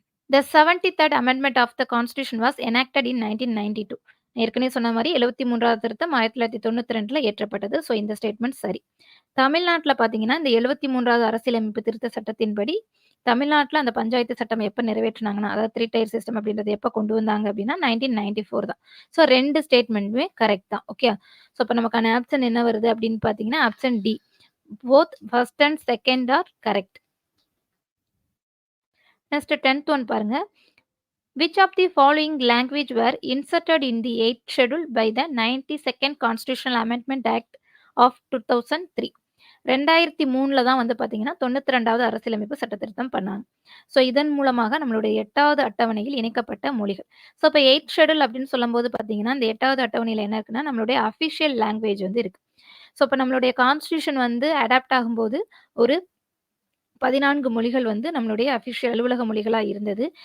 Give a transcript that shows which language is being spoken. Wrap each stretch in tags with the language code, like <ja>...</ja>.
<en>The 73rd Amendment of the Constitution was enacted in 1992.</en> <ta>ஏற்கனவே சொன்ன மாரி 73வது திருத்தம் 1992ல இயற்றப்பட்டது. ஸோ இந்த ஸ்டேட்மெண்ட் சரி. தமிழ்நாட்டுல பார்த்தீங்கன்னா, இந்த 73வது அரசியலமைப்பு திருத்த சட்டத்தின்படி, தமிழ்நாட்டுல அந்த பஞ்சாயத்து சட்டம் எப்ப நிறைவேற்றுனாங்கன்னா, அதாவது 3 டயர் சிஸ்டம் அப்படின்றது எப்ப கொண்டு வந்தாங்க அப்படின்னா, 1994 தான். ஸோ 2 ஸ்டேட்மெண்ட்டுமே கரெக்ட் தான். ஓகே. ஸோ அப்ப நமக்கான ஆப்ஷன் என்ன வருது அப்படின்னு பார்த்தீங்கன்னா, option D.</ta> <en>Both first and second are correct.</en> <ta>Next 10th one பாருங்க.</ta> <en>Which of the following language were inserted in the 8th schedule by the 92nd Constitutional Amendment Act of 2003?</en> <ta>2003ல தான் வந்து பார்த்தீங்கன்னா, 92வது அரசியலமைப்பு சட்ட திருத்தம் பண்ணாங்க. ஸோ இதன் மூலமாக நம்மளுடைய 8வது அட்டவணையில் இணைக்கப்பட்ட மொழிகள். ஸோ இப்ப 8த் ஷெட்யூல் அப்படின்னு சொல்லும்போது பார்த்தீங்கன்னா, இந்த 8வது அட்டவணையில என்ன இருக்குன்னா, நம்மளுடைய அஃபிஷியல் லாங்குவேஜ் வந்து இருக்கு. ஸோ இப்ப நம்மளுடைய கான்ஸ்டிடியூஷன் வந்து அடாப்ட் ஆகும்போது ஒரு 14 மொழிகள் வந்து நம்மளுடைய அஃபிஷியல் அலுவலக மொழிகளா இருந்தது.</ta>